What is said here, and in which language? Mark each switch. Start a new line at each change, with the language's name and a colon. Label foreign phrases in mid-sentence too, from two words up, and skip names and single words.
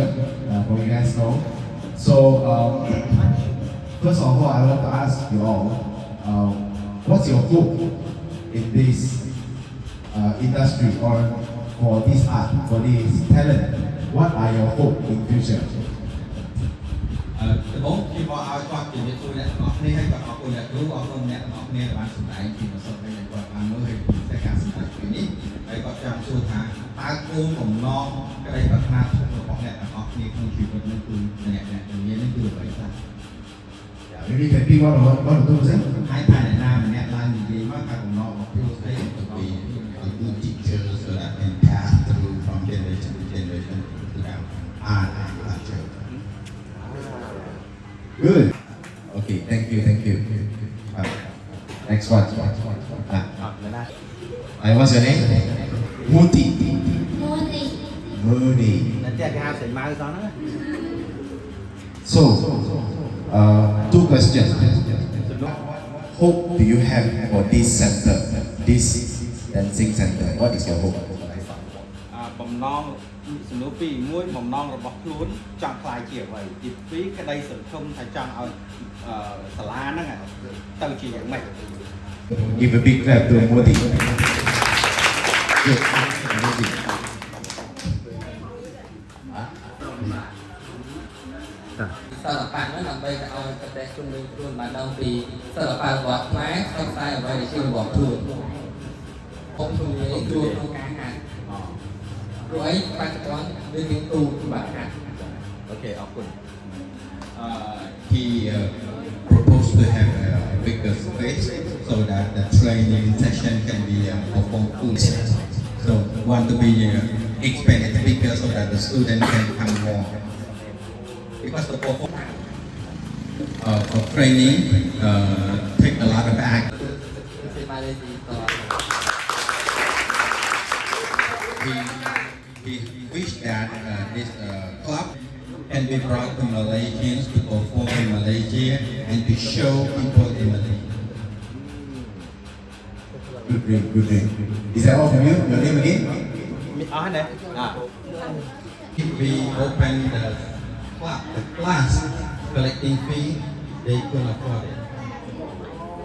English: For you guys know. So first of all, I want to ask you all. What's your hope in this industry or for this art, for this talent? What are your hope in future?
Khmer: ដំបូងខ្ញុំមកឲ្យគាត់ជំរាបសួរអ្នកទាំងអស់គ្នាហើយក៏អរគុណអ្នកគ្រូអរគុណអ្នកទាំងអស់គ្នាដែលបានសម្ដែងពីប្រសពនៃគាត់បានមើលហើយពីតែការសម្ដែងពីនេះហើយគាត់ចង់សួរថាតើគោលបំណងក្តីប្រាថ្នារបស់អ្នកទាំងអស់គ្នាក្នុងជីវិតនេះគឺអ្នកមាននេះគឺអ្វីខ្លះ
English: Maybe you can pick one or two, sir.
Khmer: ហើយថាអ្នកណាម្នាក់ឡើងនិយាយមកថាបំណងរបស់គ្រូស្ដីទៅពី
English: a good teacher so that can pass through from generation to generation to our art and culture. Good. Okay, thank you. Next one. What's your name? Muti. Moody.
Indonesian: Nanti ada hasil mau sana.
English: So, two questions. Hope do you have for this center, this dancing center? What is your hope?
Khmer: បំណងសំណួរពីរមួយបំណងរបស់ខ្លួនចង់ខ្លាយជាអ្វីទីពីរក្តីសង្ឃឹមថាចង់ឲ្យសាលាហ្នឹងទៅជាយ៉ាងម៉េច
English: Give a big clap to Modi. Good. Amazing.
Khmer: សិល្បៈហ្នឹងដើម្បីទៅឲ្យប្រទេសជុំវិញខ្លួនបានដឹងពីសិល្បៈរបស់ខ្មែរផ្សព្វផ្សាយអ្វីដែលជារបស់ខ្លួនខ្ញុំជំនាញជួយក្នុងការហាត់ព្រោះអីបច្ចុប្បន្នវាមានទូបាក់ហាត់ Okay អរគុណ
English: He proposed to have a bigger space so that the training session can be performed fully. So want to be expanded bigger so that the student can come more. Because the performance for training take a lot of act. He wished that this club can be brought to Malaysians to perform in Malaysia and to show people in Malaysia. Good name. Is that all from you? Your name again?
Khmer: អស់ហ្នឹង
English: If we open the class collecting fee, they couldn't afford it.